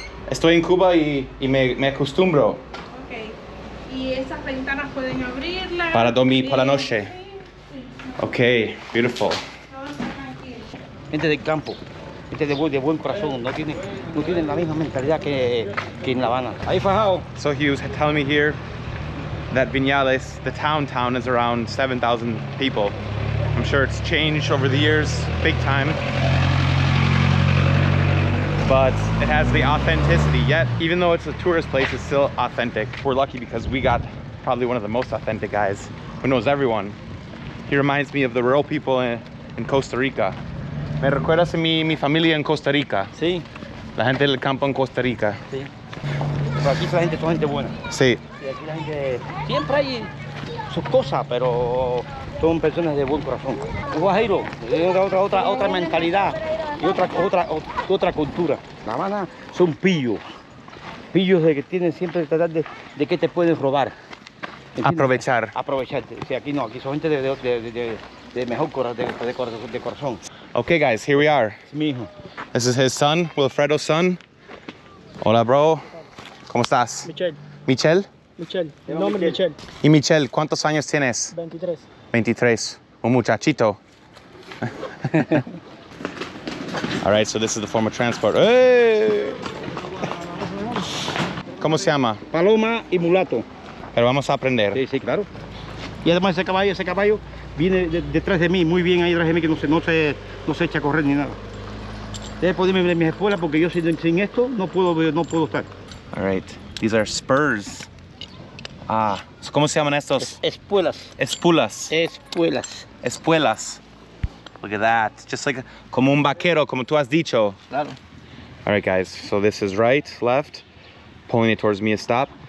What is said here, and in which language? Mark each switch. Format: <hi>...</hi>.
<es>Estoy en Cuba y me acostumbro. Ok. Y esas ventanas pueden abrirlas. Para dormir por la Sí, noche. sí, sí.</es> <en>Okay, beautiful.</en> <es>Todo está tranquilo. Gente del campo, gente de buen corazón, no tienen la misma mentalidad que en La Habana. Ahí fajado.</es> <en>So he was telling me here that Vinales, the town is around 7,000 people. I'm sure it's changed over the years, big time. But it has the authenticity, yet even though it's a tourist place, it's still authentic. We're lucky because we got probably one of the most authentic guys who knows everyone. He reminds me of the rural people in Costa Rica.</en> <es>Me recuerdas a mi familia en Costa Rica. Sí, La gente del campo en Costa Rica. sí. Pero aquí la gente, toda gente buena. Sí. Y aquí la gente, siempre hay sus cosas, pero son personas de buen corazón. Un guajiro, otra mentalidad y otra cultura. La Habana son pillos de que tienen siempre tratar de que te pueden robar. ¿Entiendes? Aprovechar. Aprovecharte. Sí, aquí no, aquí son gente de mejor corazón.</es> <en>Okay, guys, here we are.</en> <es>Es mi hijo.</es> <en>This is his son, Wilfredo's son.</en> <es>Hola, bro. ¿Cómo estás? Michelle, Michel. el nombre es Michelle, Y Michel, ¿cuántos años tienes? 23. 23. Un muchachito.</es> <en>All right, so this is the form of transport. Hey!</en> <es>¿Cómo se llama? Paloma y mulato. Pero vamos a aprender. Sí, sí, claro. Y además ese caballo viene detrás de mí, muy bien ahí detrás de mí, que no se echa a correr ni nada. Debe ponerme ver mis espuelas porque yo sin esto no puedo estar.</es> <en>All right, these are spurs.</en> <es>Ah, ¿cómo se llaman estos? Espuelas. Espulas. Espuelas. Espuelas.</es> <en>Look at that. Just like</en> <es>como un vaquero, como tú has dicho. Claro.</es> <en>All right, guys, so this is right, left, pulling it towards me is stop.</en>